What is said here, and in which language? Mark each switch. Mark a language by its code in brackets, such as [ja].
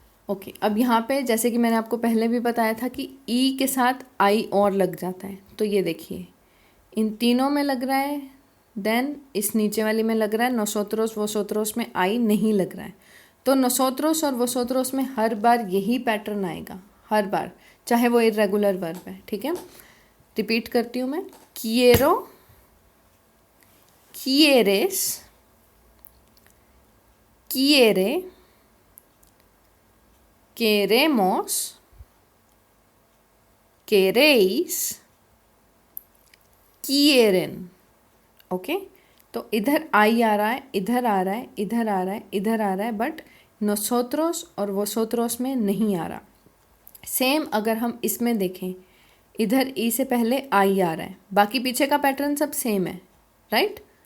[hi] Okay, अब यहाँ पे जैसे कि मैंने आपको पहले भी बताया था कि ई के साथ आई और लग जाता है, तो ये देखिए इन तीनों में लग रहा है, देन इस नीचे वाली में लग रहा है, नोसोत्रोस वोसोत्रोस में आई नहीं लग रहा है। तो नोसोत्रोस और वोसोत्रोस में हर बार यही पैटर्न आएगा, हर बार, चाहे वो इरेगुलर वर्ब है, ठीक है। रिपीट करती हूँ मैं, [es] quiero, quieres, quiere, queremos, queréis, quieren, [hi] okay. तो इधर आई आ रहा है, इधर आ रहा है, इधर आ रहा है, इधर आ रहा है, बट नोसोत्रोस और वोसोत्रोस में नहीं आ रहा। सेम अगर हम इसमें देखें, इधर ई से पहले आई आ रहा है, बाकी पीछे का पैटर्न सब सेम है, राइट।